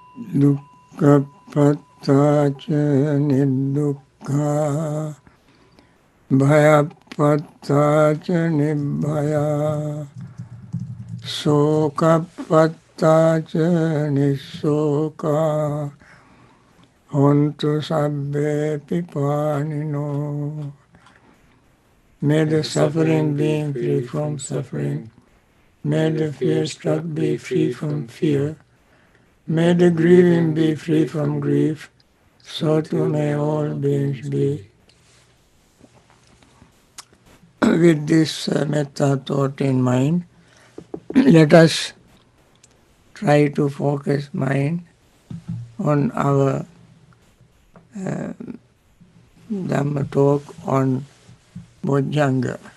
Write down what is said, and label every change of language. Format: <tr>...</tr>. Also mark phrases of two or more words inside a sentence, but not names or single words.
<pi>dukkhappata ca niddukkha, bhayappata ca nibbhaya, sokappata ca nissoka, hontu sabbe pipanino.</pi> <en>May the suffering being free from suffering. May the fear-struck be free from fear. May the grieving be free from grief. So too may all beings be. With this metta thought in mind, let us try to focus mind on our Dhamma talk on Bojjhanga.</en>